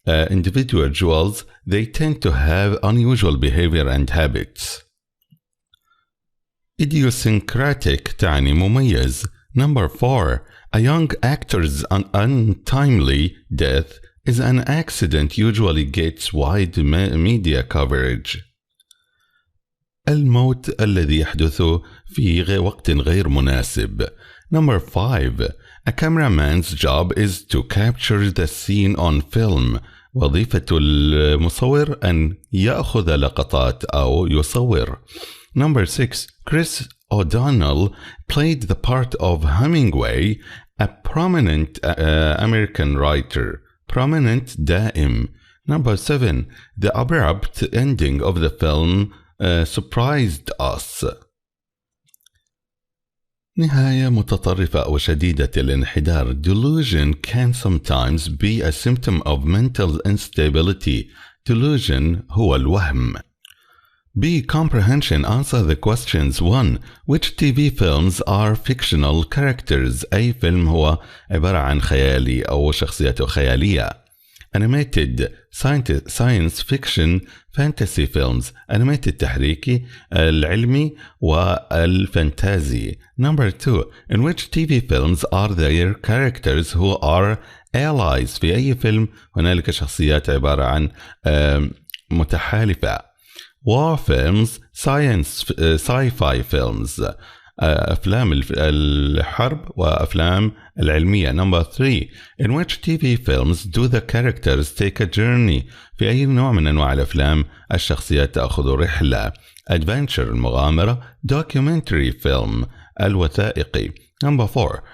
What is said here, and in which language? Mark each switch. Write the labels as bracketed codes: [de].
[en] Individuals, they tend to have unusual behavior and habits. [ar] Idiosyncratic تعني مميز. [en] Number 4. A young actor's untimely death is an accident usually gets wide media coverage. [ar] الموت الذي يحدث في وقت غير مناسب. [en] Number 5. A cameraman's job is to capture the scene on film. [ar] وظيفة المصور أن يأخذ لقطات أو يصور. [en] Number 6. Chris O'Donnell played the part of Hemingway, a prominent American writer. Prominent دائم. Number 7. The abrupt ending of the film surprised us. [ar] نهاية متطرفة أو شديدة الانحدار. [en] Delusion can sometimes be a symptom of mental instability. [ar] Delusion هو الوهم. [en] B. Comprehension. Answer the questions. 1. Which TV films are fictional characters? [ar] أي فيلم هو عبارة عن خيالي أو شخصيته خيالية. [en] Animated. Science fiction fantasy films. [ar] Animated تحريكي العلمي والفانتازي. [en] Number 2. In which TV films are there characters who are allies? [ar] في أي فيلم هنالك شخصيات عبارة عن متحالفة. [en] War films, sci-fi films. [ar] أفلام الحرب وأفلام العلمية. [en] Number 3. In which TV films do the characters take a journey? [ar] في أي نوع من أنواع الأفلام الشخصيات تأخذ رحلة. [en] Adventure المغامرة. Documentary film الوثائقي. Number 4.